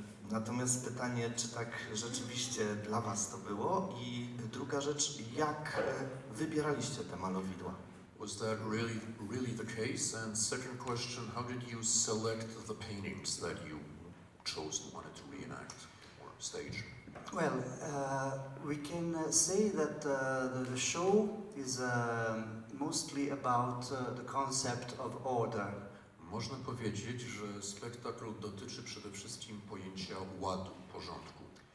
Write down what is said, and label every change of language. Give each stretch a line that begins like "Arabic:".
Polish: Natomiast pytanie, czy tak rzeczywiście dla was to było? I druga rzecz, jak wybieraliście te malowidła?
English: Was that really the case? And second question, how did you select the paintings that you chose and wanted to reenact or stage? Well, we can say that the show is mostly about the concept of order.
Polish: Można powiedzieć, że spektakl dotyczy przede wszystkim pojęcia ładu, porządku.